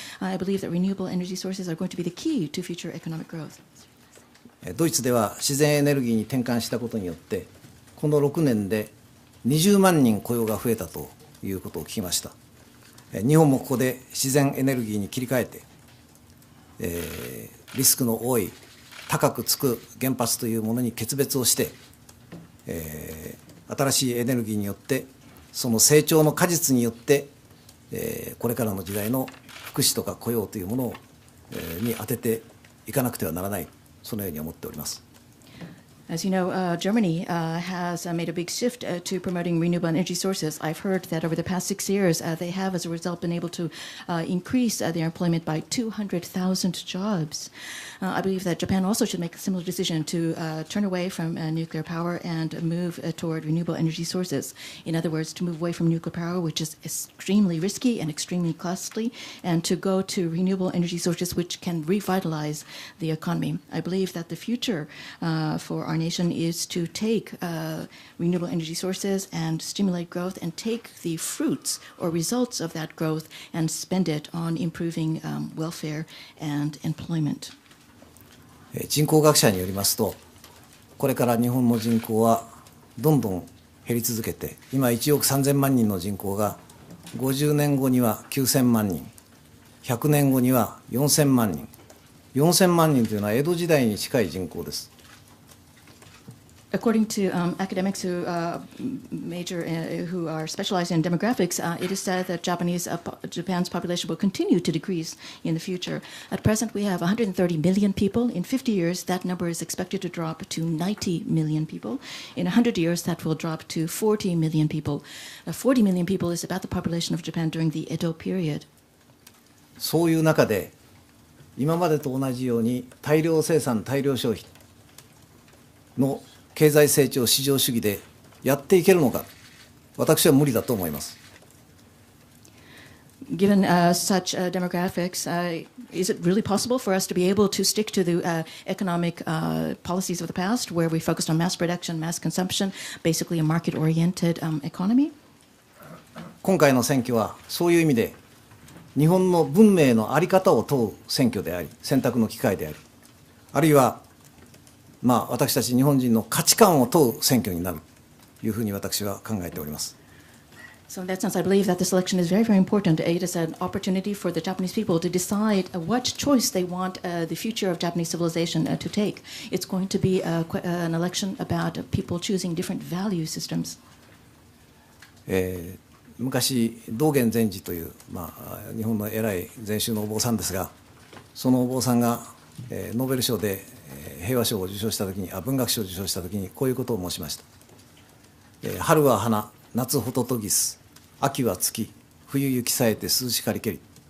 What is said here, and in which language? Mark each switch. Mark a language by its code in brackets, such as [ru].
[en] I believe that renewable energy sources are going to be the key to future economic growth. [ja] ドイツでは自然エネルギーに転換したことによってこの6年で20万人雇用が増えたということを聞きました。日本もここで自然エネルギーに切り替えて、リスクの多い高くつく原発というものに決別をして、新しいエネルギーによってその成長の果実によって、これからの時代の福祉とか雇用というものを、に当てていかなくてはならない、そのように思っております。 [en] As you know, Germany has made a big shift to promoting renewable energy sources. I've heard that over the past 6 years, they have, as a result, been able to increase their employment by 200,000 jobs. I believe that Japan also should make a similar decision to turn away from nuclear power and move toward renewable energy sources. In other words, to move away from nuclear power, which is extremely risky and extremely costly, and to go to renewable energy sources which can revitalize the economy. I believe that the future for our nation is to take renewable energy sources and stimulate growth and take the fruits or results of that growth and spend it on improving welfare and employment. [ja] 人口学者によりますと、これから日本の人口はどんどん減り続けて、今1億3000万人の人口が50年後には9000万人、100年後には4000万人、 4000万人というのは江戸時代に近い人口です。 [en] According to academics who who are specialized in demographics, it is said that Japan's population will continue to decrease in the future. At present, we have 130 million people. In 50 years, that number is expected to drop to 90 million people. In 100 years, that will drop to 40 million people. 40 million people is about the population of Japan during the Edo period. [ja] そういう中で、今までと同じように大量生産、大量消費の経済成長市場主義でやっていけるのか、私は無理だと思います。 [en] Given such demographics, is it really possible for us to be able to stick to the economic policies of the past, where we focused on mass production, mass consumption, basically a market-oriented economy? [ja] 今回の選挙はそういう意味で日本の文明の在り方を問う選挙であり、選択の機会であり、あるいは私たち日本人の価値観を問う選挙になるというふうに私は考えております。 [en] So in that sense, I believe that this election is very, very important. It is an opportunity for the Japanese people to decide what choice they want the future of Japanese civilization to take. It's going to be an election about people choosing different value systems. [ja] 昔道元禅師という、日本の偉い禅宗のお坊さんですが、そのお坊さんが、ノーベル賞で平和賞を受賞したときに、文学賞を受賞したときにこういうことを申しました。春は花、夏ホトトギス、秋は月、冬雪さえて涼しかりけり。